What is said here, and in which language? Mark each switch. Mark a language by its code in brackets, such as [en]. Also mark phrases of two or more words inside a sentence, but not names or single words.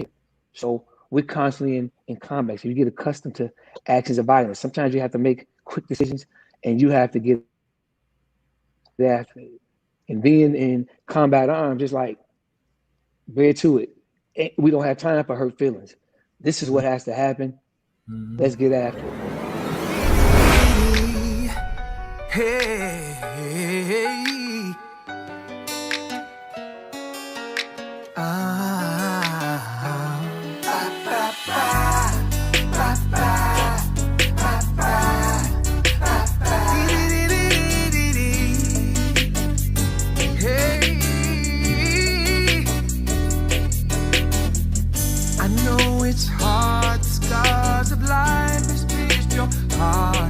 [en] So we're constantly in combat. So you get accustomed to actions of violence. Sometimes you have to make quick decisions and you have to get after it. And being in combat arms, just like, bear to it. We don't have time for hurt feelings. This is what has to happen. Let's get after it. Hey, ah, ba, ba, ba, ba, ba, hey, I know it's hard, the scars of life has pierced your heart.